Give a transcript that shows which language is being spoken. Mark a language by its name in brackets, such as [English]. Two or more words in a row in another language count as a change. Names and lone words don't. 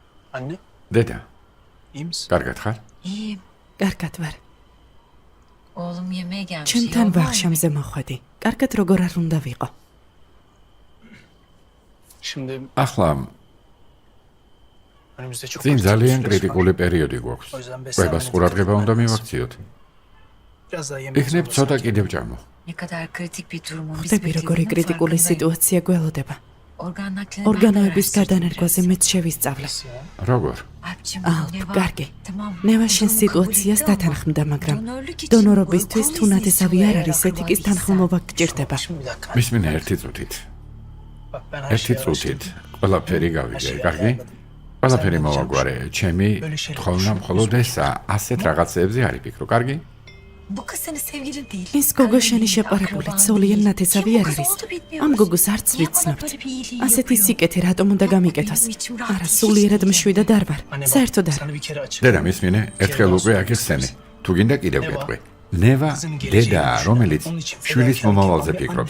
[Georgian] დედა, კარგად ხარ? კარგად ვარ. [Turkish] Oğlum yemeğe gelmiş. [Georgian] ჩემთან ვახშამზე მოხვედი. კარგად როგორ არ უნდა ვიყო. ახლა წინ ძალიან კრიტიკული პერიოდი გვაქვს. კვებას ყურადღება უნდა მივაქციოთ. იქნებ ცოტა კიდევ ჭამო. [Turkish] Ne kadar kritik bir durumun [Georgian] ხვდები როგორი კრიტიკული სიტუაცია გველოდება. ორგანოების გადანერგვაზე მეც შევისწავლე. როგორ? კარგი. ნევა შენ სიტუაციას დათანხმდა, მაგრამ დონორობისთვის თუნათესავი არ არის ეთიკის თანხმობა გჭირდება. მისმინე ერთი წუთით. ერთი წუთით ყველაფერი გავიგე, კარგი? ყველაფერი მოვაგვარე, ჩემი თხოვნა მხოლოდ ესა, ასეთ რაღაცეებზე არ იფიქრო, კარგი? [Turkish] Bu kız senin sevgilin değil. [Georgian] ის გოგო შენი შეყვარებული ცოლიან ნათესავი არ არის. ამ გოგოს არც ვიცნობთ. ასეთი სიკეთე რატომ უნდა გამიკეთოს? არა, სულიერად მშვიდად არ ვარ. საერთოდ არა. დედა, მისმინე, ერთხელ უკვე აგიხსენე. თუ გინდა კიდევ გეტყვი. ნევა დედაა, რომელიც შვილის მომავალზე ფიქრობს.